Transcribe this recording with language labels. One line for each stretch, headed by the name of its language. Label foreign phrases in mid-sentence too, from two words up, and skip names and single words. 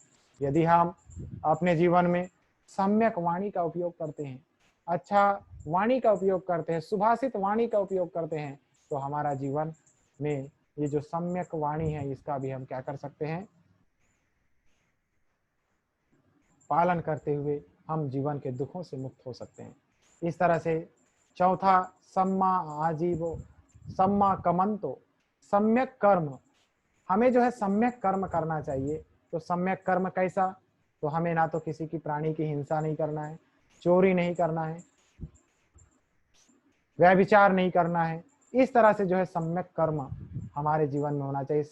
Hindi: यदि हम अपने जीवन में सम्यक वाणी का उपयोग करते हैं, अच्छा वाणी का उपयोग करते हैं, सुभाषित वाणी का उपयोग करते हैं, तो हमारा जीवन में ये जो सम्यक वाणी है इसका भी हम क्या कर सकते हैं? पालन करते हुए हम जीवन के दुखों से मुक्त हो सकते हैं। इस तरह से चौथा
Pali: सम्मा आजीवो सम्मा कमंतो,
Hindi: सम्यक कर्म। हमें जो है सम्यक कर्म करना चाहिए। तो सम्यक कर्म कैसा? तो हमें ना तो किसी की प्राणी की हिंसा नहीं करना है, चोरी नहीं करना है, व्यभिचार नहीं करना है। इस तरह से जो है सम्यक कर्म हमारे जीवन में होना चाहिए।